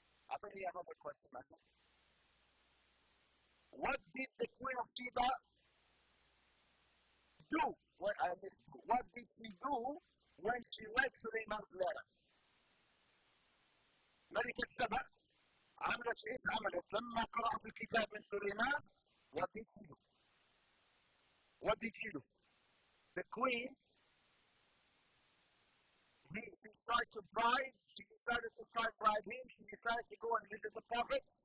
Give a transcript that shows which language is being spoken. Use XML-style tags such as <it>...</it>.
<ar>أعطيني</ar> <en>another question, man. What did the Queen of Sheba do? What did she do when she read Sulaiman's letter?</en> <ar>ملكة سبأ عملت إيه؟ عملت لما قرأت الكتاب من سليمان.</ar> <en>What did she do? What did she do? The queen, she tried to bribe, she decided to try to bribe him, she decided to go and visit the prophet.</en>